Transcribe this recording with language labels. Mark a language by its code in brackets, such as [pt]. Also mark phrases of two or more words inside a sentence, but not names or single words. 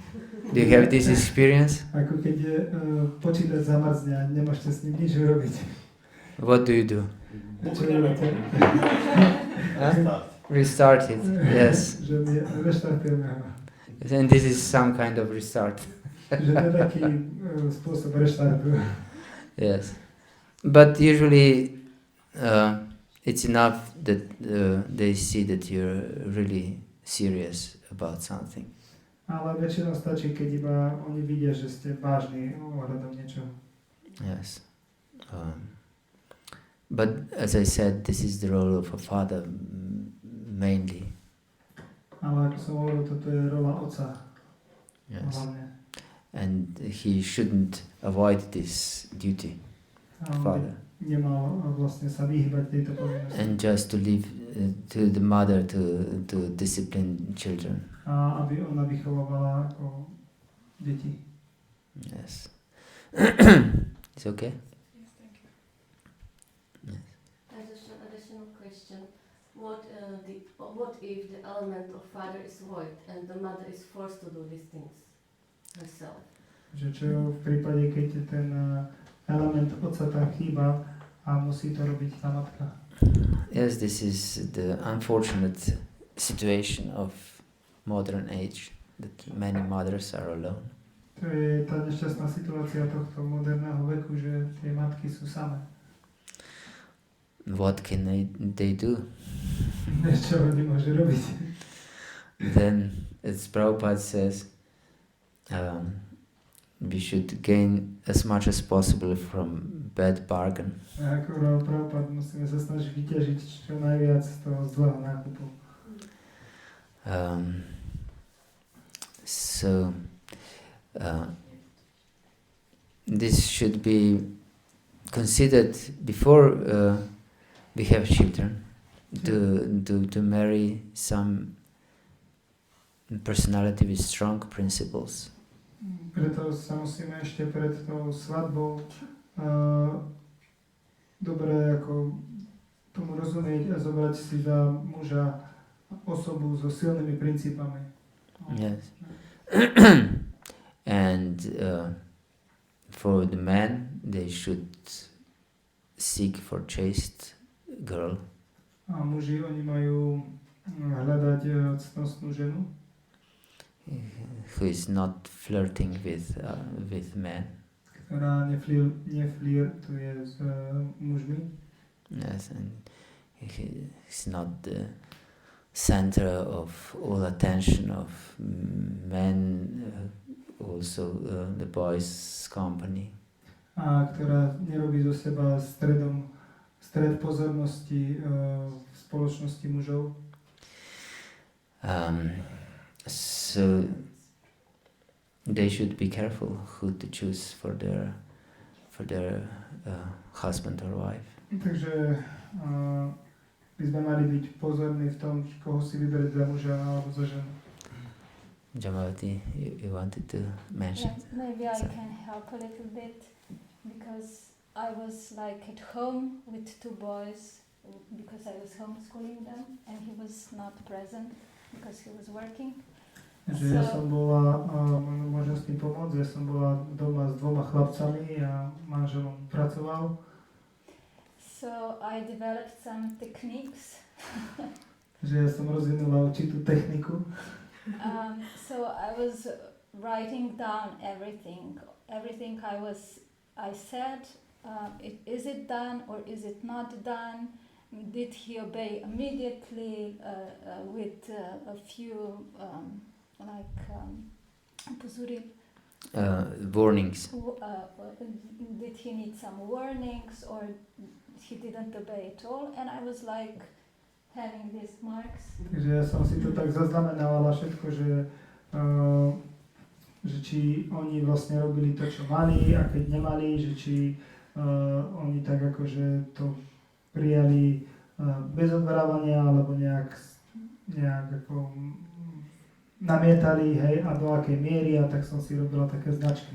[en] Do you have this experience? [sk] Ako keď počítač zamrzne a nemôžete s ním nič urobiť. [en] What do you do? [sk] Čo robíte? [en] Restart it, yes. [sk] Že reštartujeme ho. [en] And this is some kind of restart. [sk] Že to je taký spôsob reštartu. [en] Yes. But usually it's enough that they see that you're really serious about something. [sk] Ale väčšinou stačí, keď iba oni vidia, že ste vážni ohľadom niečoho. [en] Yes. But as I said, this is the role of a father mainly. [sk] Ale ako som hovoril, toto je rola otca. [en] Yes. [sk] Hlavne. [en] And he shouldn't avoid this duty. Father. [sk] Nemal vlastne sa vyhýbať tejto povinnosti. [en] And just to leave to the mother to discipline children. [sk] A aby ona vychovávala ako deti. [en] Yes. It's okay? Yes, thank you. Yes. Additional question. What if the element of father is void and the mother is forced to do these things? herself. [sk] Že čo v prípade, keď ten element otca tam chýba a musí to robiť tá matka. [en] Yes, this is the unfortunate situation of modern age, that many mothers are alone. [sk] To je tá nešťastná situácia tohto moderného veku, že tie matky sú samé. [en] What can they do? [sk] Čo oni môžu robiť? [en] Then, as Prabhupada says, we should gain as much as possible from bad bargain. [sk] A ako hovoril Prabhupada, musíme sa snažiť vyťažiť čo najviac z toho zlého nákupu. [en] So, this should be considered before we have children, to marry some personality with strong principles. [sk] Preto sa musíme ešte pred tou svadbou dobre ako tomu rozumieť a zobrať si za muža osobu so silnými princípami. [en] Yes. And for the men, they should seek for chaste girl. [sk] A muži, oni majú hľadať ctnostnú ženu, [en] who is not flirting with men. [sk] ktorá neflirtuje s mužmi. [en] Yes, and he's not the center of all attention of men, also the boys' company. [sk] A ktorá nerobí zo seba stred pozornosti v spoločnosti mužov. [en] So they should be careful who to choose for their husband or wife. [sk] Takže by sme mali byť pozorní v tom, koho si vyberieť za muža alebo za ženu. [en] Jamavati, you wanted to mention? Yes, maybe I can help a little bit, because I was like at home with two boys, because I was homeschooling them, and he was not present because he was working. [sk] Takže ja som bola, môžem s tým pomôcť, ja som bola doma s dvoma chlapcami a manželom pracoval. [en] So I developed some techniques. [sk] Že ja som rozvinula určitú techniku. [en] So I was writing down everything I said. Is it done or is it not done? Did he obey immediately with a few warnings? Did he need some warnings or he didn't obey at all? And I was like having these marks. [sk] Takže ja som si to tak zaznamenala všetko, že či oni vlastne robili to, čo mali, a keď nemali, že či oni tak akože to prijali bez odvrávania, alebo nejak ako namietali, hej, a do akej miery, a tak som si robila také značky.